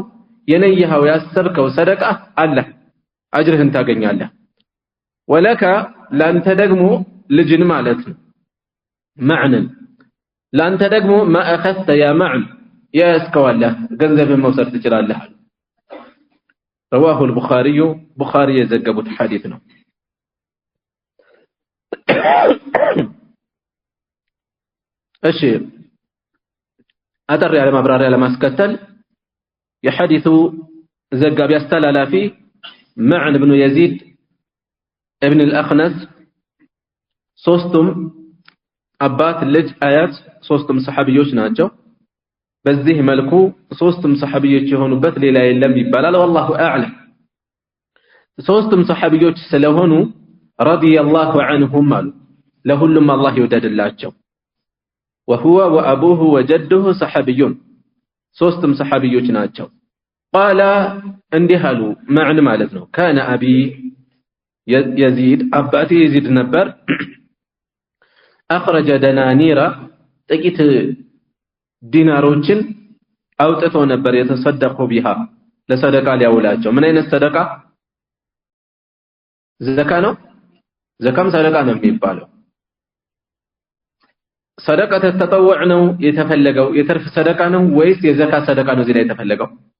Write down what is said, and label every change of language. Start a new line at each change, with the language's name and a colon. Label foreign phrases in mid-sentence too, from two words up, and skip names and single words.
Amharic: የነየኸው ያሰብከው ሰደቃ አለ አጅርህን ታገኛለህ። ወለከ ላንተ ደግሞ ልጅን ማለት ነው ማዕንን ላንተ ደግሞ
Arabic: ما أخذت يا معن
Amharic: ያስከዋለህ ገንዘብን መውሰድ ትችላለህ።
Arabic: رواه البخاري
Amharic: ቡኻሪ የዘገቡት ሐዲስ ነው። እሺ አጠር ያለ ማብራሪያ ለማስከተል የሐዲሱ ዘጋቢ አስተላላፊ معن بن يزيد ابن الأخنس ሶስቱም አባት ልጅ አያት ሶስቱም ሰሃቢዮች ናቸው በዚህ መልኩ ሶስቱም ሰሃቢዮች የሆኑበት ሌላ የለም ይባላል
Arabic: والله اعلم
Amharic: ሶስቱም ሰሃቢዮች ስለሆኑ
Arabic: رضي الله عنهم
Amharic: አሉ ለሁሉም አላህ ይወደድላቸው
Arabic: وهو وابوه وجده صحابيون
Amharic: ሶስቱም ሰሃቢዮች ናቸው قال እንዲህ አሉ ማዕን ማለት ነው
Arabic: كان ابي يزيد
Amharic: አባቴ يزيد ነበር
Arabic: أخرج دنانير
Amharic: ጥቂት ዲናሮችን አውጥቶ ነበር
Arabic: يتصدق بها
Amharic: ለሰደቃ ሊያውላቸው ምን አይነት ሰደቃ ዘካ ነው ዘካም ሰደቃ ነው የሚባለው
Arabic: صدقة تطوع
Amharic: ነው የተፈለገው የተርፍ ሰደቃ ነው ወይስ የዘካ ሰደቃ ነው እዚህ ላይ የተፈለገው